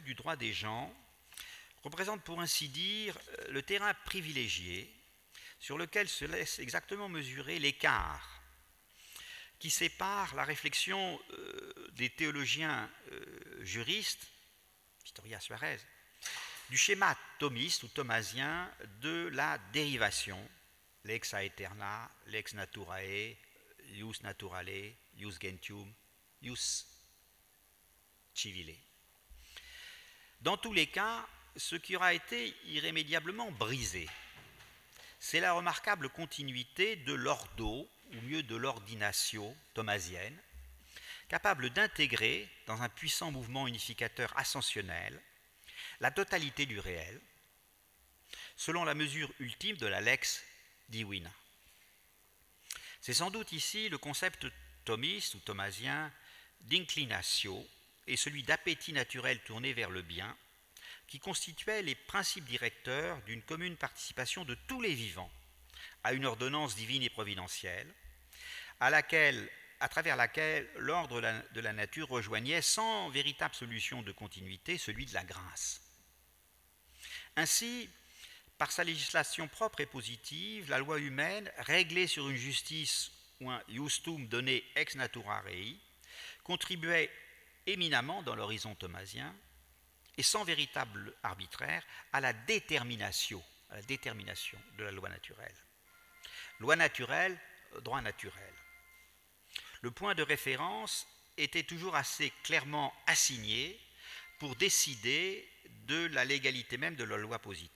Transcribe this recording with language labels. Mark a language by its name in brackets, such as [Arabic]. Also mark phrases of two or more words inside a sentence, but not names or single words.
[French] du droit des gens représente pour ainsi dire le terrain privilégié sur lequel se laisse exactement mesurer l'écart qui sépare la réflexion des théologiens juristes, Vittoria Suarez, du schéma thomiste ou thomasien de la dérivation, [Latin] lex aeterna, lex naturae, ius naturale, ius gentium, ius civile. [French] Dans tous les cas, ce qui aura été irrémédiablement brisé, c'est la remarquable continuité de l'ordo, ou mieux de l'ordinatio thomasienne, capable d'intégrer dans un puissant mouvement unificateur ascensionnel la totalité du réel, selon la mesure ultime de la [Latin] lex divina. [French] C'est sans doute ici le concept thomiste ou thomasien d'inclinatio et celui d'appétit naturel tourné vers le bien qui constituaient les principes directeurs d'une commune participation de tous les vivants à une ordonnance divine et providentielle, à travers laquelle l'ordre de la nature rejoignait sans véritable solution de continuité celui de la grâce. Ainsi, Par sa législation propre et positive, la loi humaine, réglée sur une justice ou un justum donné [Latin] ex natura rei, [French] contribuait éminemment dans l'horizon thomasien et sans véritable arbitraire à la détermination de la loi naturelle. Loi naturelle, droit naturel. Le point de référence était toujours assez clairement assigné pour décider de la légalité même de la loi positive.